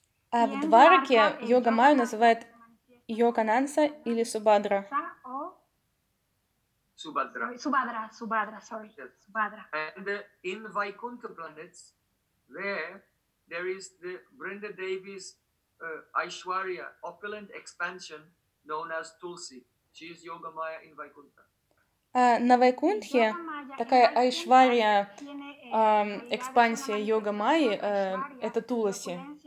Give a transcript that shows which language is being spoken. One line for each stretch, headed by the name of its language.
Russian: А в Дварке Йога Майя называют Йогананса или Субхадра. Субхадра. Субхадра, Субхадра,
English: sorry. Yes. Субхадра. And in Vaikuntha planets, there is the Vrinda Devi's Aishwarya, opulent expansion, known as Tulsi. She is Yoga Maya in Vaikuntha.
Russian: На Вайкунтхе такая Айшвария, экспансия Йога Майи, это Туласи.